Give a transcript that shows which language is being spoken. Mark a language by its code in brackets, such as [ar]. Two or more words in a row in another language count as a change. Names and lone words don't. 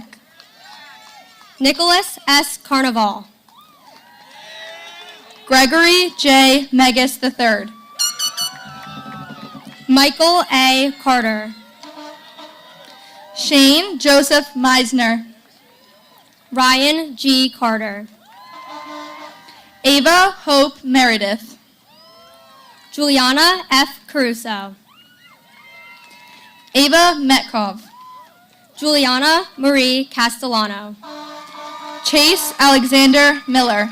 [en] Nicholas S. Carnival. Gregory J. Megas III. Michael A. Carter. Shane Joseph Meisner. Ryan G. Carter. Ava Hope Meredith. Juliana F. Caruso. Ava Metkov. Juliana Marie Castellano. Chase Alexander Miller.